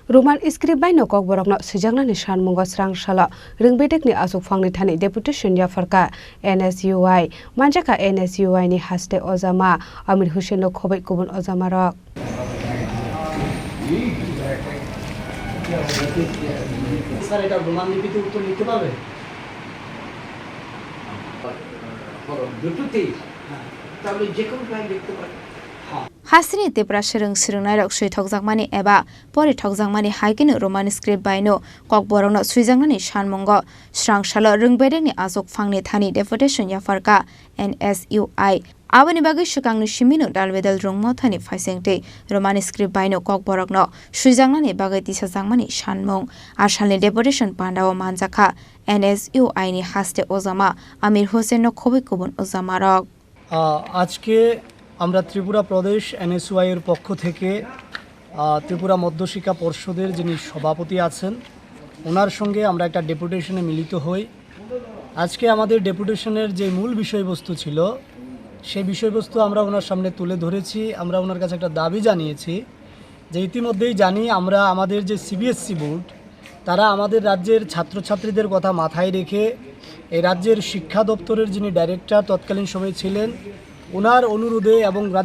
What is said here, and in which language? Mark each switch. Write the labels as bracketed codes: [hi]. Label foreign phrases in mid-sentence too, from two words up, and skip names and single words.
[trp] RumanScriptbaino Kokborokno SwijaknaniSanmungoRwngBedekni AchukphangniThani DeputationYapharkha NSUI Manjaka NSUI ni haste ojama Amir Husseino khobai kubun ojamarok [bn] স্যার এটা রোমান লিপিতে উত্তর লিখতে পারবে দুটোতেই তাহলে যে কোনো লাইন লিখতে পারবে [trp] Hasini Tripura Srung Thokjakmani eba pore thokjakmani haikini RumanScriptbaino Kokborokno SwijaknaniSanmungoRwngBedekni AchukphangniThani DeputationYapharkha NSUI Aboni bagi shukangni shimino dalbedal rungmothani faisengte RumanScriptbaino Kokborokno Swijaknani bagai tisajakmani sanmung asalni deputation pandao manjaka NSUI ni haste ojama Amir Husseino khobai kubun ojamarok [bn] আজকে আমরা ত্রিপুরা প্রদেশ NSUI এর পক্ষ থেকে ত্রিপুরা মধ্যশিক্ষা পর্ষদের যিনি সভাপতি আছেন ওনার সঙ্গে আমরা একটা ডেপুটেশনে মিলিত হই আজকে আমাদের ডেপুটেশনের যে মূল বিষয়বস্তু ছিল সেই বিষয়বস্তু আমরা ওনার সামনে তুলে ধরেছি আমরা ওনার কাছে একটা দাবি জানিয়েছি যে ইতিমধ্যেই জানি আমরা আমাদের যে CBSE বোর্ড তারা আমাদের রাজ্যের ছাত্রছাত্রীদের কথা মাথায় রেখে এই রাজ্যের শিক্ষা দপ্তরের যিনি ডাইরেক্টর তৎকালীন সময়ে ছিলেন ওনার অনুরোধে এবং রাজ্য